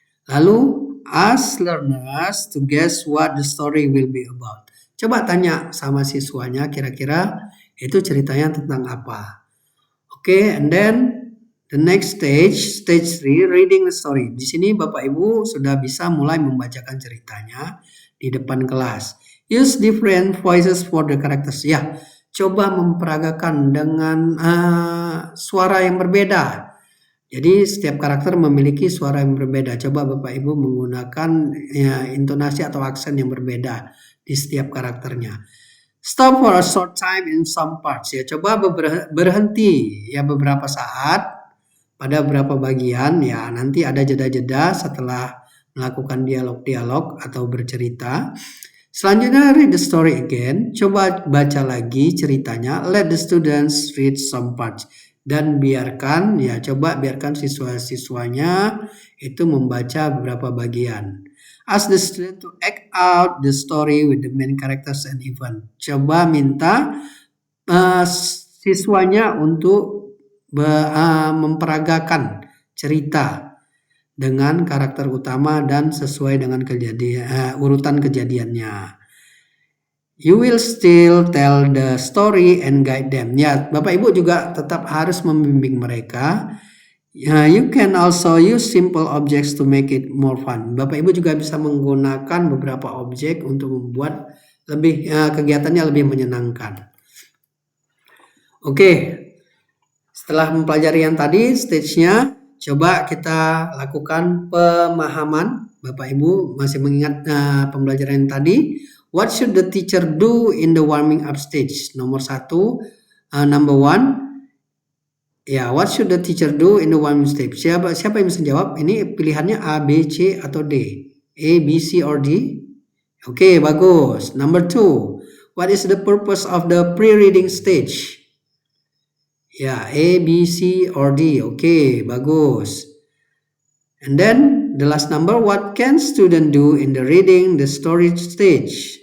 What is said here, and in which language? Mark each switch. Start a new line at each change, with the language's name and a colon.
English: Lalu ask learners to guess what the story will be about.
Indonesian: Coba tanya sama siswanya kira-kira itu ceritanya tentang apa.
English: Oke, and then the next stage 3, reading the story.
Indonesian: Di sini Bapak Ibu sudah bisa mulai membacakan ceritanya di depan kelas.
English: Use different voices for the characters.
Indonesian: Ya, coba memperagakan dengan suara yang berbeda. Jadi setiap karakter memiliki suara yang berbeda. Coba Bapak Ibu menggunakan intonasi atau aksen yang berbeda di setiap karakternya.
English: Stop for a short time in some parts.
Indonesian: Ya, coba berhenti ya beberapa saat pada beberapa bagian ya. Nanti ada jeda-jeda setelah melakukan dialog-dialog atau bercerita. Selanjutnya
English: read the story again.
Indonesian: Coba baca lagi ceritanya.
English: Let the students read some parts.
Indonesian: Dan biarkan siswa-siswanya itu membaca beberapa bagian.
English: Ask the student to act out the story with the main characters and event.
Indonesian: Coba minta siswanya untuk memperagakan cerita dengan karakter utama dan sesuai dengan urutan kejadiannya.
English: You will still tell the story and guide them.
Indonesian: Ya, Bapak Ibu juga tetap harus membimbing mereka.
English: You can also use simple objects to make it more fun.
Indonesian: Bapak Ibu juga bisa menggunakan beberapa objek untuk membuat kegiatannya lebih menyenangkan. Oke, setelah mempelajari yang tadi stage-nya, coba kita lakukan pemahaman. Bapak Ibu masih mengingat pembelajaran yang tadi?
English: What should the teacher do in the warming up stage?
Indonesian: Nomor 1,
English: number 1. Ya, what should the teacher do in the warming stage?
Indonesian: Siapa yang bisa jawab? Ini pilihannya A, B, C, atau D?
English: A, B, C, or D? Oke, bagus. Number 2. What is the purpose of the pre-reading stage? Ya, A, B, C, or D? Oke, bagus. And then the last number, what can student do in the reading the story stage?